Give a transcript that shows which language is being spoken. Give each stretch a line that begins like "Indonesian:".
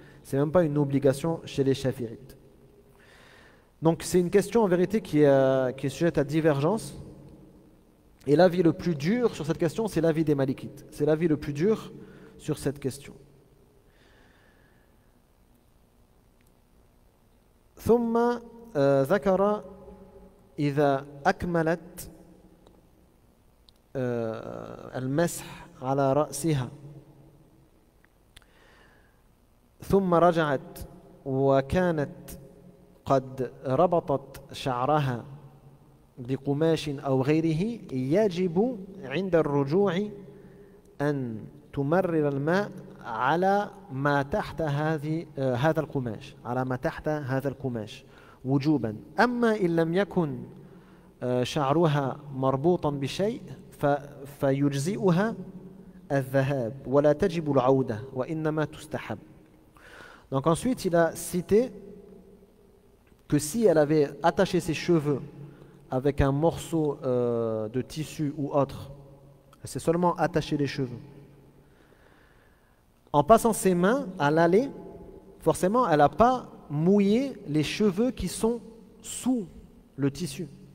French: Ce n'est même pas une obligation chez les chafi'ites. Donc c'est une question en vérité qui est sujette à divergence. Et l'avis le plus dur sur cette question, c'est l'avis des malikites. C'est l'avis le plus dur sur cette question.
Arabic: ثم ذكر إذا أكملت المسح على رأسها ثم رجعت وكانت قد ربطت شعرها بقماش أو غيره يجب عند الرجوع أن تمرر الماء على ما تحت هذا القماش، على ما تحت هذا القماش وجوبا. أما إن لم يكن شعرها مربوطا بشيء فيجزئها الذهاب ولا تجب العودة وإنما تستحب.
French: Donc ensuite il a cité que si elle avait attaché ses cheveux avec un morceau de tissu ou autre, elle s'est seulement attaché les cheveux. En passant ses mains à l'aller, forcément, elle n'a pas mouillé les cheveux qui sont sous le tissu.